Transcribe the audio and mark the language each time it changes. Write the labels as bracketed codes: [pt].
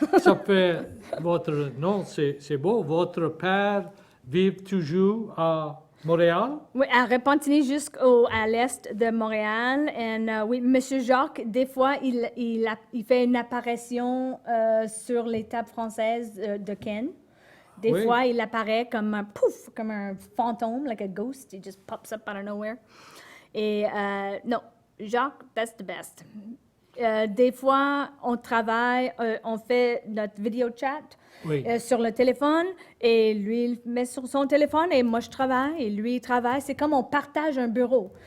[fr] Ça fait votre nom, c'est beau. Votre père vit toujours à Montréal? Oui, à Repentigny jusqu'à l'est de Montréal. Et oui, Monsieur Jacques, des fois, il fait une apparition sur les tables françaises de Ken. Des Oui. fois, il apparaît comme un pouf, comme un fantôme, [en] like a ghost. He just pops up out of nowhere. [fr] Et non, [en] Jacques, that's the best. [fr] Des fois, on travaille, on fait notre vidéo chat Oui. sur le téléphone et lui, il met sur son téléphone et moi, je travaille et lui, il travaille. C'est comme on partage un bureau.